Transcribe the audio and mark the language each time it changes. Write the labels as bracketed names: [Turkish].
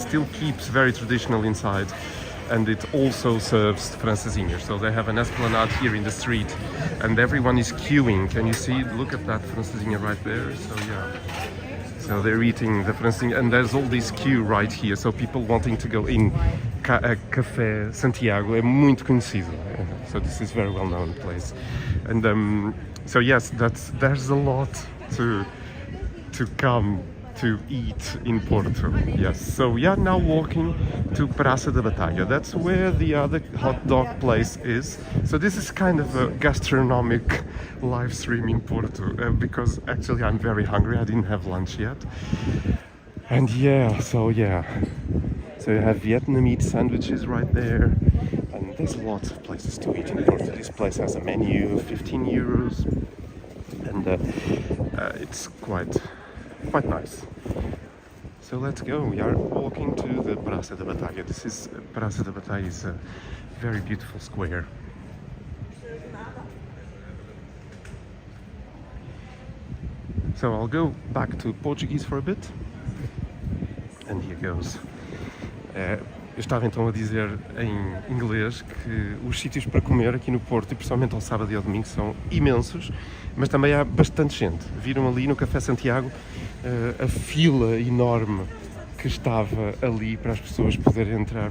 [English] It still keeps very traditional inside, and it also serves francesinhas. So they have an esplanade here in the street, and everyone is queuing. Can you see? Look at that francesinha right there. So yeah. So they're eating the francesinha, and there's all this queue right here. So people wanting to go in. [Portuguese] Café Santiago é muito conhecido. [English] So this is very well-known place, and so yes, there's a lot to come to eat in Porto. Yes, so we are now walking to Praça da Batalha. That's where the other hot dog place is. So this is kind of a gastronomic live stream in Porto, because actually I'm very hungry. I didn't have lunch yet, and so you have Vietnamese sandwiches right there, and there's lots of places to eat in Porto. This place has a menu, 15 euros, and it's quite nice. So let's go. We are walking to the Praça da Batalha. This is Praça da Batalha is a very beautiful square. So I'll go back to Portuguese for a bit. And here goes. [Portuguese] Eu estava então a dizer em inglês que os sítios para comer aqui no Porto, e principalmente ao sábado e ao domingo, são imensos, mas também há bastante gente. Viram ali no Café Santiago a fila enorme que estava ali para as pessoas poderem entrar.